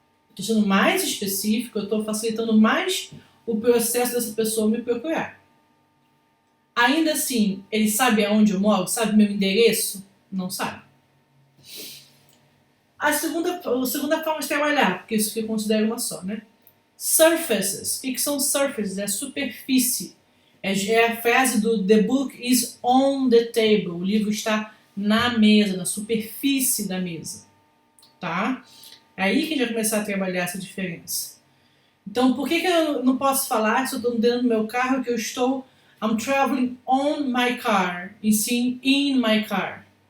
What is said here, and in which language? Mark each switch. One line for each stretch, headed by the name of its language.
Portuguese: Estou sendo mais específico, eu estou facilitando mais o processo dessa pessoa me procurar. Ainda assim, ele sabe aonde eu moro? Sabe meu endereço? Não sabe. A segunda forma de trabalhar, porque isso que eu considero uma só, né? Surfaces. O que são surfaces? É superfície.
English: É a frase do The book is on the table.
Portuguese: O livro está na mesa, na superfície da mesa. Tá? É aí que a gente vai começar a trabalhar essa diferença. Então, por que eu não posso falar se eu estou dentro do meu carro que eu estou I'm traveling on my car e sim in my car?